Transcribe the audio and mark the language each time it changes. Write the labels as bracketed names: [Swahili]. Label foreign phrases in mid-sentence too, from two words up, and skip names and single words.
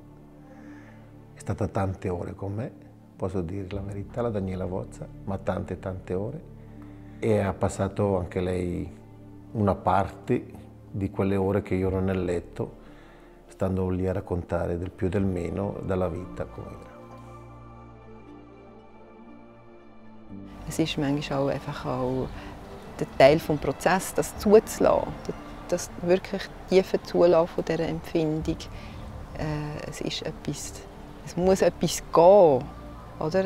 [Italian] È stata tante ore con me, posso dire la verità, la Daniela Vozza, ma tante ore. E ha passato anche lei una parte di quelle ore che io ero nel letto, stando lì a raccontare del più e del meno della vita come era. [German] Es ist manchmal auch einfach auch der Teil des Prozesses, das zuzulassen, das wirklich tiefe Zulassen von dieser Empfindung. Es ist etwas, es muss etwas gehen, oder?